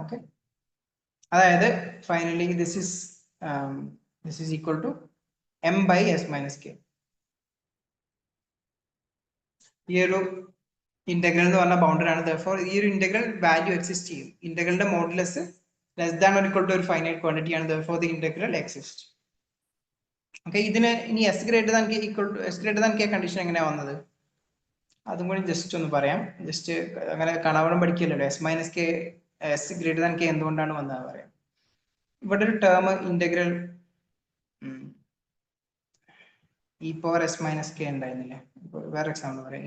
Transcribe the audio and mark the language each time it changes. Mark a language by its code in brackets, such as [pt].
[ml] Okay, അതായത് [en] Finally this is equal to m by s minus k. [ml] ഈ ഒരു integral എന്ന് പറഞ്ഞ ബൗണ്ടറി ആണ്. therefore ഈ ഒരു ഇന്റഗ്രൽ വാല്യൂ എക്സിസ്റ്റ് ചെയ്യും. ഇന്റഗ്രലിന്റെ modulus [en] less than or equal to [ml] ഒരു ഫൈനൈറ്റ് ക്വാണ്ടിറ്റി ആണ്. [en] therefore the integral exists. Okay, [ml] ഇതിന് ഇനി [en] s greater than k equal to s greater than k [ml] condition എങ്ങനെയാ വന്നത്? അതും കൂടി ജസ്റ്റ് ഒന്ന് പറയാം. ജസ്റ്റ് അങ്ങനെ കാണാവണം പഠിക്കില്ലല്ലോ. s minus K [en] s greater than k [ml] എന്തുകൊണ്ടാണ് വന്നത് പറയാം. ഇവിടെ ഒരു term integral E power S minus K ഉണ്ടായിരുന്നില്ലേ? വേറെ എക്സാമ്പിൾ പറയാം.